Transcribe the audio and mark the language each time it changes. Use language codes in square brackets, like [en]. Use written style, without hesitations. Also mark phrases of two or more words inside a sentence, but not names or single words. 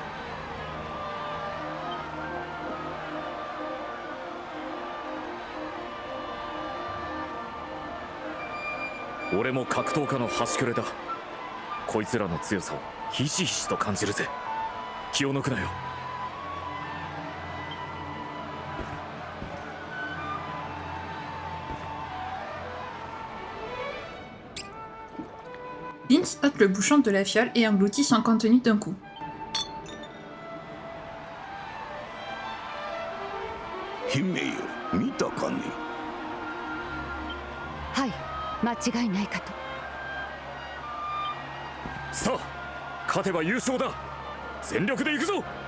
[ja] 俺も格闘家の端くれだ。こいつらの強さをひしひしと感じるぜ。気を抜くなよ。 [fr] Vince ôte le bouchon de la fiole et engloutit son contenu d'un coup. [ja] 姫よ、見たかね。はい、間違いないかと。さあ勝てば優勝だ。全力で行くぞ。